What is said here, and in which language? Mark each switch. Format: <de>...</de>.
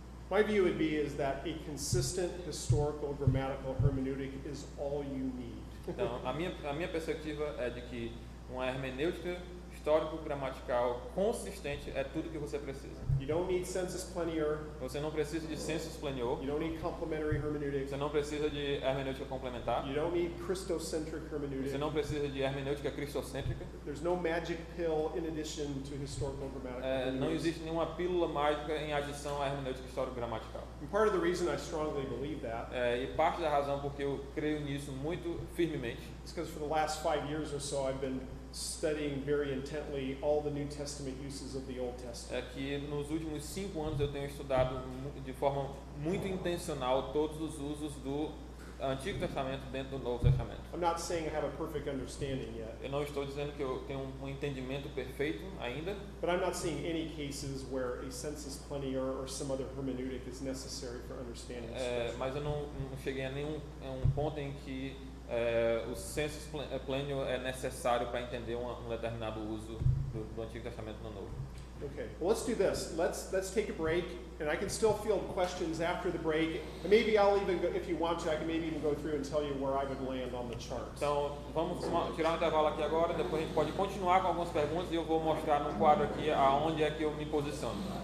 <en>My view would be is that a consistent historical grammatical hermeneutic is all you need.</en> <pt>Então, a minha perspectiva é de que uma hermenêutica histórico-gramatical consistente é tudo que você precisa.</pt> <en>You don't need sensus plenior.</en> <pt>Você não precisa de sensus plenior.</pt> <en>You don't need complementary hermeneutics.</en> <pt>Você não precisa de hermenêutica complementar.</pt> <en>You don't need Christocentric hermeneutics.</en> <pt>Você não precisa de hermenêutica cristocêntrica.</pt> <en>There's no magic pill in addition to historical grammatical hermeneutics.</en> <pt>Não existe nenhuma pílula mágica em adição à hermenêutica histórico-gramatical.</pt> <en>And part of the reason I strongly believe that</en> <pt>E parte da razão porque eu creio nisso muito firmemente</pt> <en>is because for the last 5 years or so I've been studying very intently all the New Testament uses of the Old Testament.</en> <pt>é que nos últimos 5 anos eu tenho estudado de forma muito intencional todos os usos do Antigo Testamento dentro do Novo Testamento.</pt> <en>I'm not saying I have a perfect understanding yet,</en> <pt>Eu não estou dizendo que eu tenho um entendimento perfeito ainda,</pt> <en>but I'm not seeing any cases where a sensus plenior or some other hermeneutic is necessary for understanding Scripture.</en> <pt>mas eu não cheguei a nenhum ponto em que o sensus plenior é necessário para entender um determinado uso do Antigo Testamento no Novo.</pt> <en>Okay, well, let's do this. Let's take a break, and I can still field questions after the break. And maybe I'll even go, if you want to, I can maybe even go through and tell you where I would land on the chart.</en> <pt>Então, vamos tirar um intervalo aqui agora, depois a gente pode continuar com algumas perguntas e eu vou mostrar no quadro aqui aonde é que eu me posiciono.</pt>